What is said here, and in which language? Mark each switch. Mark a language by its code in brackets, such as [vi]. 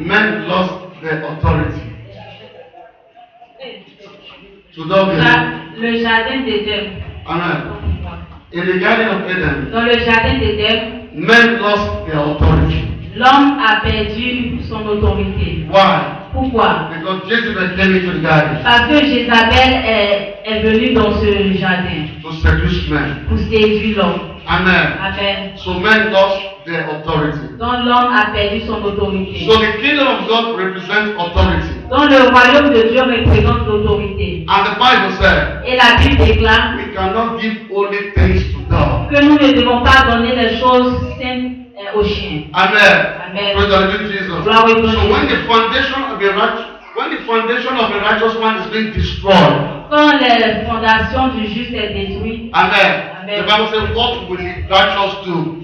[en] men lost their authority. To love him. [fr] le jardin d'Éden, [en] Amen. In the Garden of Eden, [fr] dans le jardin d'Éden, [en] men lost their authority. [fr] l'homme a perdu son autorité. [en] Why? [fr] Pourquoi? [en] Because Jezebel came into the garden [fr] Parce que Jézabel est venue dans ce jardin [en] to seduce men. [fr] pour séduire l'homme. [en] Amen. [fr] Amen. [en] So men lost their authority. [fr] Donc l'homme a perdu son autorité. [en] So the kingdom of God represents authority. [fr] Donc le royaume de Dieu représente l'autorité. [en] And the Bible said, [fr] Et la Bible déclare [en] we cannot give only things to God. [fr] que nous ne devons pas donner les choses saintes aux chiens. [en] Amen. [fr] Amen. [en] Praise the Lord Jesus. [fr] Gloire au nom. [en] So when the foundation of a righteous man is being destroyed, [fr] Quand les fondations du juste est détruite, [en] amen. [fr] Amen. [en] The Bible says, what will the righteous do?